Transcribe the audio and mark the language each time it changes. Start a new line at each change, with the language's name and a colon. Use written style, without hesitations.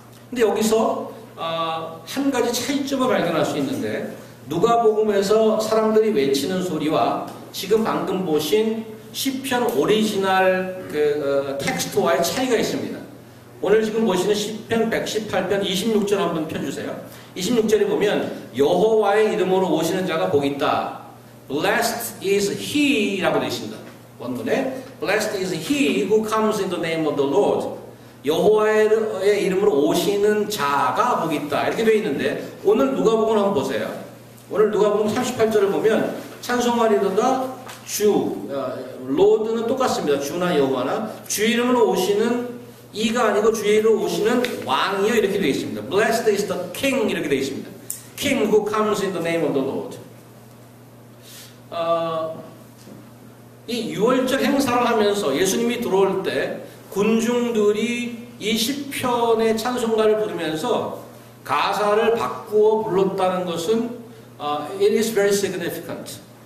Korean: 근데 여기서 한 가지 차이점을 발견할 수 있는데 누가복음에서 사람들이 외치는 소리와 지금 방금 보신 시편 오리지널 텍스트와의 차이가 있습니다. 오늘 지금 보시는 시편 118편 26절 한번 펴주세요. 26절에 보면 여호와의 이름으로 오시는 자가 복이 있다.
English: Blessed is he
Korean: 라고 되어 있습니다. 원문에
English: Blessed is he who comes in the name of the Lord.
Korean: 여호와의 이름으로 오시는 자가 복이 있다. 이렇게 되어 있는데 오늘 누가복음 한번 보세요. 오늘 누가복음 38절을 보면 찬송하리로다 주, 로드는 똑같습니다. 주나 여호와나 주 이름으로 오시는 이가 아니고 주의 이름으로 오시는 왕이요 이렇게 되어 있습니다.
English: Blessed is the king
Korean: 이렇게 되어 있습니다.
English: King who comes in the name of the Lord.
Korean: 이 유월절 행사를 하면서 예수님이 들어올 때 군중들이 이 시편의 찬송가를 부르면서 가사를 바꾸어 불렀다는 것은
English: it is very significant.